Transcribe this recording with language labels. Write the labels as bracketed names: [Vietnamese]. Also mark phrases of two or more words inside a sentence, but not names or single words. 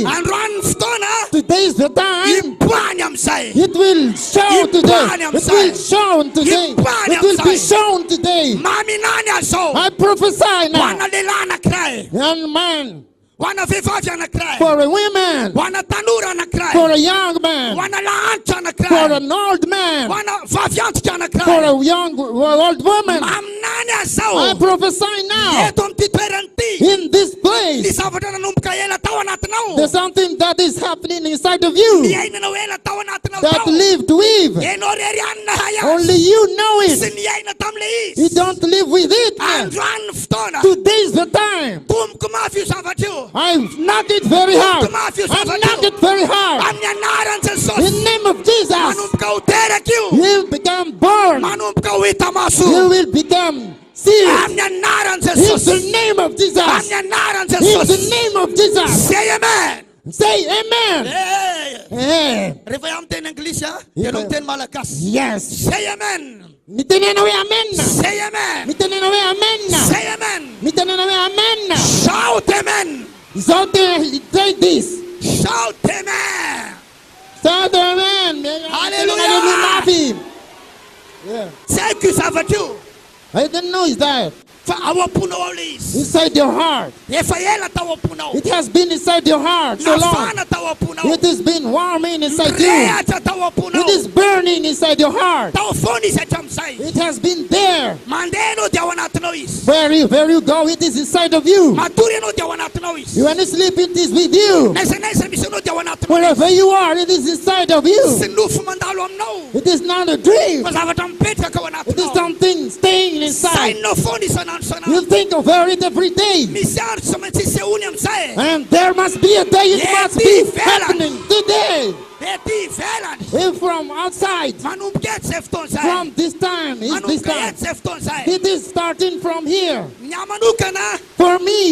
[Malagasy] Androany ny fotoana. [English] Today is the time. [Malagasy] Impoany amin'izay. [English] It will show today. It will show today. It will be shown today. [Malagasy] Maminany azao. [English] I prophesy [Malagasy] Ho [English] now. [Malagasy] ana lehilahy anankiray. [English] Young man, [Malagasy] Ho ana vehivavy anankiray. [English] for a woman, [Malagasy] Ho ana tanora anankiray. [English] for a young man, [Malagasy] Ho ana lahantitra [English] for [Malagasy] anankiray. [English] an old man, [Malagasy] Ho ana vavy antitra [English] for [Malagasy] anankiray. [English] a young old woman. [Malagasy] Maminany [English] I [Malagasy] azao. [English] prophesy now [Malagasy] Eto amin'ity toerana ity. [English] in this [Malagasy] Ny [English] place. [Malagasy] zavatra nanomboka ela tao anatinao. [English] There's something that is happening inside of you [Malagasy] Niainanao ela tao anatinao [English] that [Malagasy] tao. [English] lived with. [Malagasy] Enao rery anina hay [English] Only [Malagasy] azy. [English] you know [Malagasy] Sy [English] it. [Malagasy] niaina tam'le [English] You [Malagasy] izy. [English] don't live with it. [Malagasy] Androany ny fotoana. [English] Today's the time. [Malagasy] Tomoko mafy io zavatra io. [English] I've knocked it very hard. I've knocked it very hard. [Malagasy] Amin'ny anaran'i Jesosy. [English] In the name of Jesus, [Malagasy] Manomboka ho teraka io. [English] you become born. [Malagasy] Manomboka ho hita maso. [English] You will become serious. [Malagasy] Amin'ny anaran'i [English] In the [Malagasy] Jesosy. [English] name of Jesus. [Malagasy] Amin'ny anaran'i [English] In the [Malagasy] Jesosy. [English] name of Jesus. Say amen. Say amen. Hey. Eh, [Malagasy] Rehefa iaho miteny anglisy ianao miteny malagasy. [English] yes. Say amen. [Malagasy] Mitenena we amen. [English] Say amen. [Malagasy] Mitenena we amen. [English] Say amen. [Malagasy] Mitenena we amen. [English] Shout amen. Zote, take this. Shout amen. Shout amen. Hallelujah. Yeah. Thank you [Malagasy] zavatra io. [English] I didn't know is that. [Malagasy] Fa ao am-ponao ao le izy. [English] Inside your heart. [Malagasy] Efa ela tao am-ponao. [English] It has been inside your heart so long. [Malagasy] Nafana tao am-ponao. [English] It has been warming inside you. [Malagasy] Rehatra tao am-ponao. [English] It is burning inside your heart. [Malagasy] Tao foana izy hatramin'izay. [English] It has been there. [Malagasy] Mandeha anao dia ao anatinao izy. [English] Where you go, it is inside of you. [Malagasy] Matory anao dia ao anatinao izy. [English] When you sleep, it is with you. [Malagasy] Naiza misy anao dia ao anatinao. [English] Wherever you are, it is inside of you. [Malagasy] Sy nofy mandalo aminao. [English] It is not a dream. [Malagasy] Fa zavatra mipetraka ao [English] It is [Malagasy] anatinao. [English] something staying inside. [Malagasy] Sainao foana isanandro [English] You [Malagasy] isanandro. [English] think of it every day. [Malagasy] Misy andro tsy maintsy hisehoany amin'izay. [English] And there must be a day it Yeah, must be be fair. happening today. [Malagasy] Ety ivelany. [English] If from outside, [Malagasy] Manomboka eto izay fotoan'izay. [English] from this time, is this [Malagasy] Manomboka [English] time. [Malagasy] eto izay fotoan'izay. [English] It is starting from here. [Malagasy] Ny ahy manokana [English] For me,